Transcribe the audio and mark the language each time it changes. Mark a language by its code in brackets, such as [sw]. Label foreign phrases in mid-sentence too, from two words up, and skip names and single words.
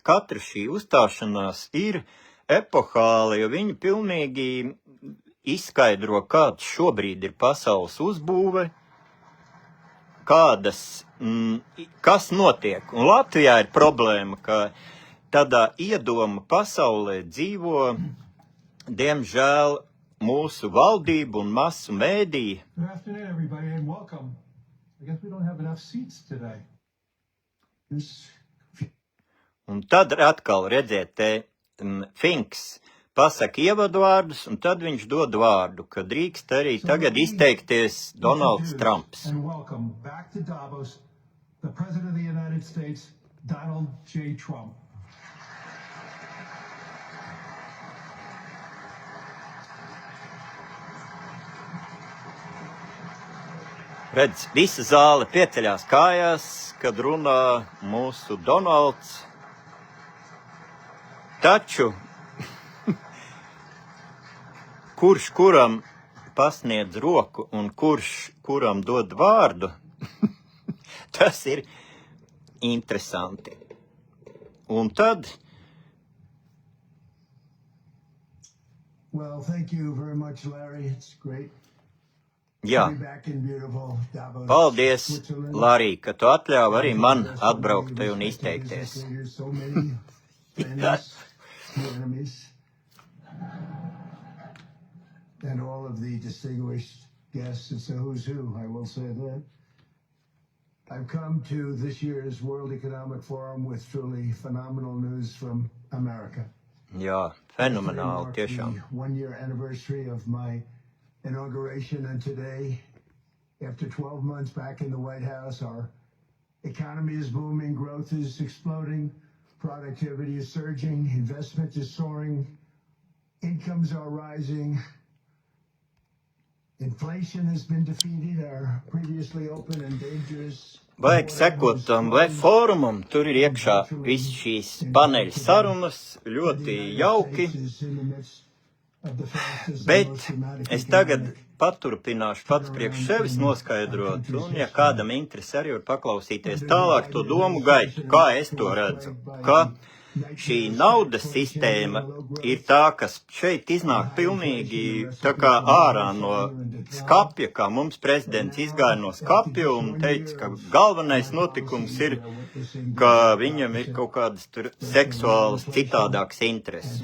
[lv] Katra šī uzstāšanās ir epohāla, jo viņi pilnīgi izskaidro, kāds šobrīd ir pasaules uzbūve, kas notiek. Un Latvijā ir problēma, ka tādā iedoma pasaulē dzīvo, diemžēl, mūsu valdību un masu mēdī. [en] Good afternoon, everybody, and welcome. I guess we don't have enough seats today. [lv] Un tad atkal redziet, te Finks pasaka ievadvārdus, un tad viņš dod vārdu, ka drīkst arī tagad izteikties Donalds Trumps. [en] And welcome back to Davos, the President of the United States, Donald J. Trump. [lv] Redz, visa zāle pieceļās kājās, kad runā mūsu Donalds. Taču, kurš kuram pasniedz roku un kurš kuram dod vārdu, tas ir interesanti. Un tad... [en] Well, thank you very much, Larry. It's great. [lv] Jā, paldies, Larī, ka tu atļāvi arī man atbraukt te un izteikties. [en] And all of the distinguished guests, it's a who's who, I will say that. I've come to this year's World Economic Forum with truly phenomenal news from America. [lv] Jā, fenomenāli, tiešām. [en] The 1-year anniversary of my inauguration, and today, after 12 months back in the White House, our economy is booming, growth is exploding, productivity is surging, investment is soaring, incomes are rising, inflation has been defeated, our previously open and dangerous... [lv] Vajag sekot tam web fórumam, tur ir iekšā viss šīs paneļa sarunas, ļoti jauki. Bet es tagad paturpināšu pats priekš sevis noskaidrot, un ja kādam interesi arī var paklausīties tālāk to domu gaitu, kā es to redzu, ka šī naudas sistēma ir tā, kas šeit iznāk pilnīgi tā kā ārā no skapja, kā mums prezidents izgāja no skapja un teica, ka galvenais notikums ir, ka viņam ir kaut kādas tur seksuālas citādākas intereses.